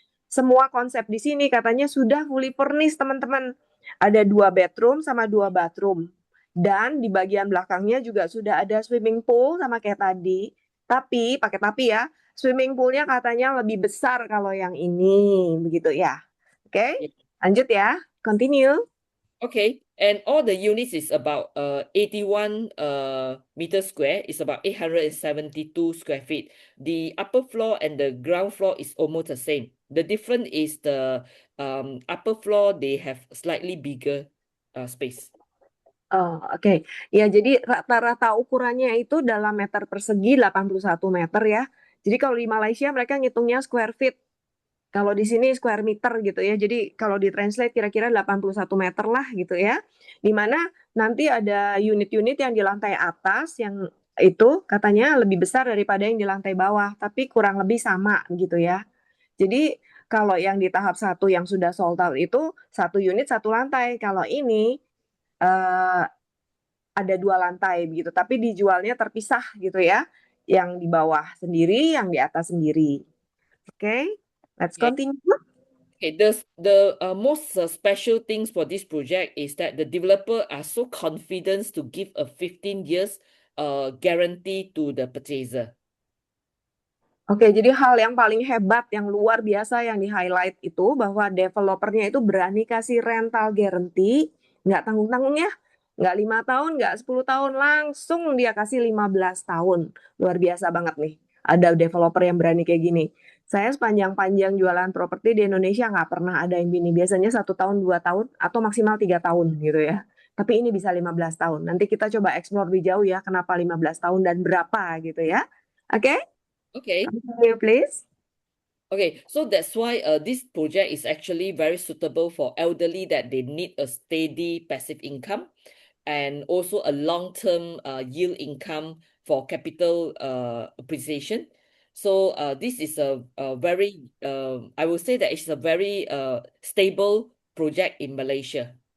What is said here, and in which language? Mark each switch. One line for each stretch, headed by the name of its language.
Indonesian: Semua konsep di sini katanya sudah fully furnished, teman-teman. Ada
English: 2 bedroom sama 2 bathroom.
Indonesian: Dan di bagian belakangnya juga sudah ada swimming pool sama kayak tadi. Tapi, pakai tapi ya, swimming poolnya katanya lebih besar kalau yang ini. Begitu ya. Oke, lanjut ya.
English: Continue. Okay, and all the units is about 81 meter square. It's about 872 square feet. The upper floor and the ground floor is almost the same. The difference is the upper floor, they have slightly bigger space.
Indonesian: Oh, oke. Ya, jadi rata-rata ukurannya itu dalam meter persegi 81 meter ya. Jadi kalau di Malaysia mereka ngitungnya square feet. Kalau di sini square meter gitu ya. Jadi kalau ditranslate kira-kira 81 meter lah gitu ya. Di mana nanti ada unit-unit yang di lantai atas yang itu katanya lebih besar daripada yang di lantai bawah, tapi kurang lebih sama gitu ya. Jadi kalau yang di tahap satu yang sudah sold out itu satu unit satu lantai. Kalau ini eh, ada dua lantai begitu, tapi dijualnya terpisah gitu ya. Yang di bawah sendiri, yang di atas sendiri.
English: Oke, let's Okay. continue. Okay, the most special things for this project is that the developer are so confident to give a 15 years guarantee to the purchaser.
Indonesian: Oke, jadi hal yang paling hebat, yang luar biasa yang di-highlight itu bahwa developernya itu berani kasih rental guarantee, nggak tanggung-tanggung ya, nggak 5 tahun, nggak 10 tahun, langsung dia kasih 15 tahun. Luar biasa banget nih, ada developer yang berani kayak gini. Saya sepanjang-panjang jualan properti di Indonesia nggak pernah ada yang gini, biasanya 1 tahun, 2 tahun, atau maksimal 3 tahun gitu ya. Tapi ini bisa 15 tahun. Nanti kita coba explore lebih jauh ya, kenapa 15 tahun dan berapa gitu ya. Oke?
English: Okay. Continue, please. Okay, so that's why this project is actually very suitable for elderly that they need a steady passive income and also a long-term yield income for capital appreciation. So this is a very, I would say that it's a very stable project in Malaysia.